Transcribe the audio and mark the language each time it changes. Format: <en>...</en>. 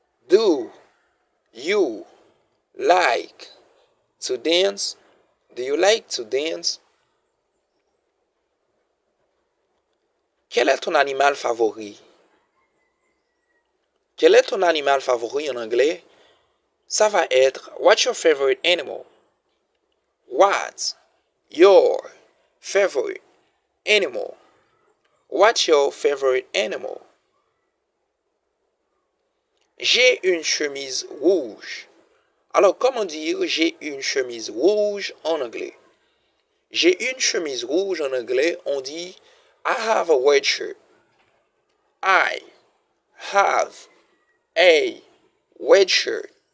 <en>Do you like to dance? Do you like to dance?</en> <fr>Quel est ton animal favori? Quel est ton animal favori en anglais? Ça va être</fr> <en>What's your favorite animal? What's your favorite animal? What's your favorite animal?</en> <fr>J'ai une chemise rouge. Alors, comment dire j'ai une chemise rouge en anglais? J'ai une chemise rouge en anglais, on dit</fr> <en>I have a red shirt. I have a red shirt.</en>